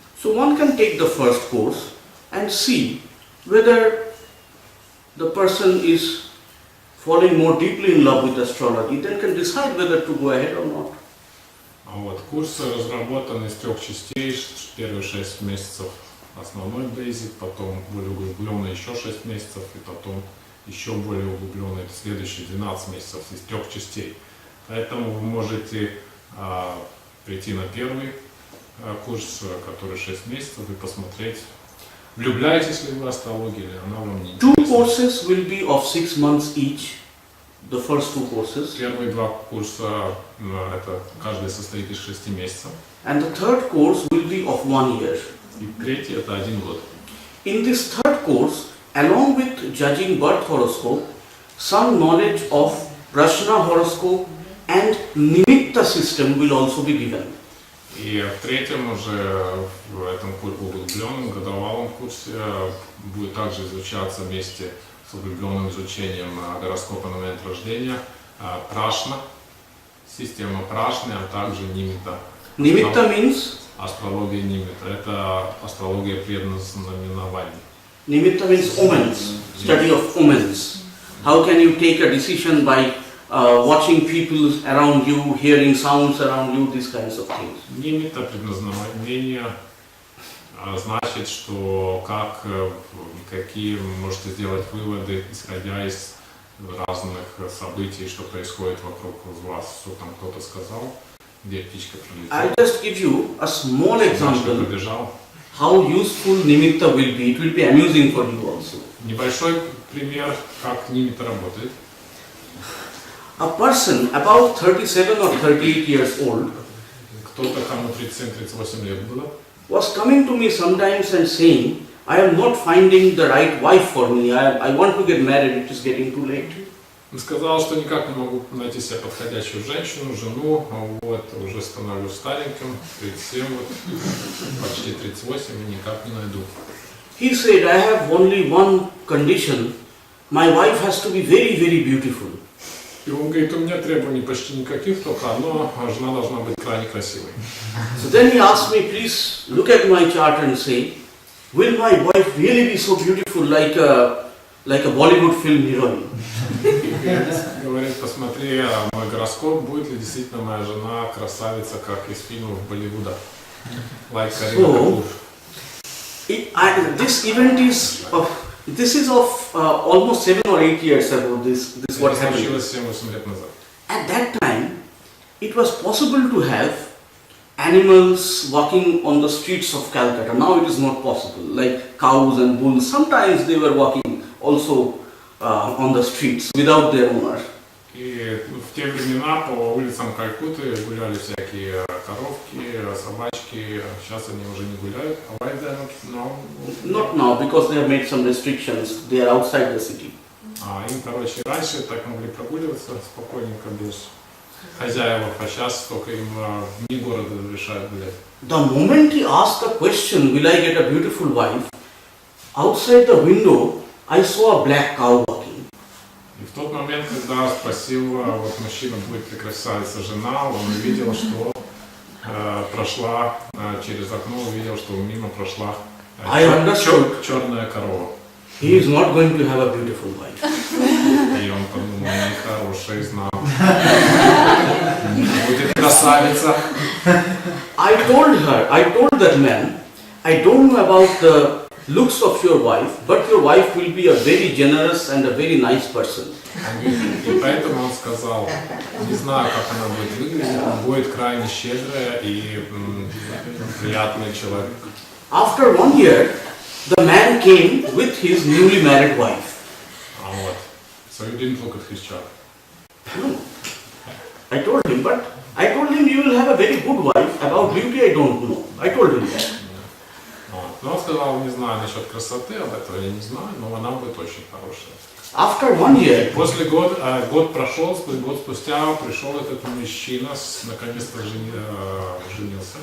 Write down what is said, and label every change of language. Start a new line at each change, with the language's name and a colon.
English: So one can take the first course and see whether the person is falling more deeply in love with astrology, then can decide whether to go ahead or not.
Russian: Вот, курс разработан из 3 частей. Первые 6 месяцев основной basic, потом более углубленный еще 6 месяцев, и потом еще более углубленный следующие 12 месяцев из 3 частей. Поэтому вы можете прийти на первый курс, который 6 месяцев, и посмотреть, влюбляетесь ли вы в астрологию, или она вам не интересна.
English: 2 courses will be of 6 months each. the first 2 courses.
Russian: Первые 2 курса, это каждый состоит из 6 месяцев.
English: And the third course will be of 1 year.
Russian: И третий это 1 год.
English: In this third course, along with judging birth horoscope, some knowledge of Prashna horoscope and Nimitta system will also be given.
Russian: И в третьем уже, в этом углубленном годовалом курсе, будет также изучаться вместе с углубленным изучением гороскопа на момент рождения Прашна, система Прашны, а также Нимита.
English: Nimitta means?
Russian: Астрология Нимита. Это астрология предназнаменований.
English: Nimitta means omens, study of omens. How can you take a decision by watching people around you, hearing sounds around you, these kinds of things.
Russian: Нимита предназначение значит, что какие можете сделать выводы, исходя из разных событий, что происходит вокруг вас, что там кто-то сказал, где птичка прилетела.
English: I'll just give you a small example how useful nimitta will be. It will be amusing for you also.
Russian: Небольшой пример, как нимита работает.
English: A person about 37 or 38 years old
Russian: кто-то, кому 37-38 лет было,
English: was coming to me sometimes and saying, I am not finding the right wife for me. I want to get married. It is getting too late.
Russian: Он сказал, что никак не могу найти себе подходящую женщину, жену, вот, уже становлюсь стареньким, 37, вот, почти 38, и никак не найду.
English: He said, I have only one condition. My wife has to be very, very beautiful.
Russian: И он говорит, у меня требований почти никаких, только одно, жена должна быть крайне красивой.
English: So then he asked me, please look at my chart and say, will my wife really be so beautiful like a Bollywood film heroine?
Russian: Говорит, посмотри мой гороскоп, будет ли действительно моя жена красавица, как из фильмов Болливуда.
English: Like So, this event is of almost 7 or 8 years ago. This what happened.
Russian: Случилось 7-8 лет назад.
English: At that time, it was possible to have animals walking on the streets of Calcutta. Now it is not possible. Like cows and bulls, sometimes they were walking also on the streets without their owner.
Russian: И в те времена по улицам Калькутты гуляли всякие коровки, собачки. Сейчас они уже не гуляют.
English: Why they not now? Not now, because they have made some restrictions. They are outside the city.
Russian: Им, короче, раньше так могли прогуливаться спокойненько без хозяев, а сейчас только им вне города разрешают гулять.
English: The moment he asked the question, will I get a beautiful wife? Outside the window, I saw a black cow walking.
Russian: И в тот момент, когда спросил вот мужчина, будет ли красавица жена, он увидел, что прошла через окно, увидел, что мимо прошла черная корова.
English: He is not going to have a beautiful wife.
Russian: И он подумал, нехороший знал. Будет красавица.
English: I told that man, I don't know about the looks of your wife, but your wife will be a very generous and a very nice person.
Russian: И поэтому он сказал, не знаю, как она будет выглядеть, она будет крайне щедрая и приятный человек.
English: After 1 year, the man came with his newly married wife.
Russian: Вот.
English: So you didn't look at his chart. No. I told him you will have a very good wife. About beauty I don't know. I told him that.
Russian: Но он сказал, не знаю насчет красоты, об этом я не знаю, но она будет очень хорошая.
English: After 1 year,
Russian: После год прошел, год спустя пришел этот мужчина, наконец-то женился.